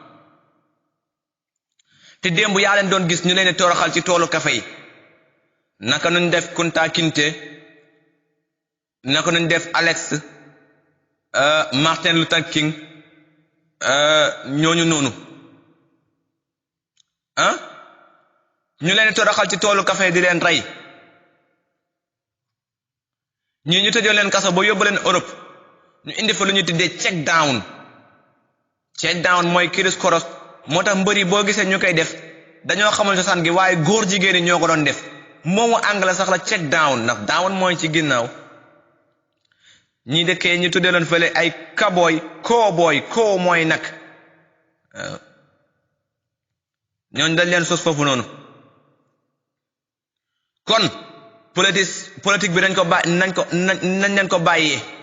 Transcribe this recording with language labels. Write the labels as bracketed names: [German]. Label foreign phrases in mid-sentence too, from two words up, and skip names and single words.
[Wolof] te démb yaa leen doon gis ñu leen di toroxal ci toolu kafe yi naka nuñ def Kunta Kinte naka nuñ def Alex Martin Luther King ñooñu noonu ñu leen di toroxal ci toolu kafe yi di leen rey ñii ñu tëjoon leen kaso ba yóbbu leen Europe ñu indi fa lu ñu tuddee [English] check down [Wolof] mooy kiris koros moo tax mbër yi boo gisee ñu koy def dañoo xamul cosaan gi waaye góor jigéen ñi ñoo ko doon def moomu anglais sax la [English] check down [Wolof] ndax down mooy ci ginnaaw ñi dëkkee ñu tuddee leen fële ay cowboy mooy nag waaw ñooñu dañ leen sos foofu noonu kon politique bi nañ leen ko bàyyee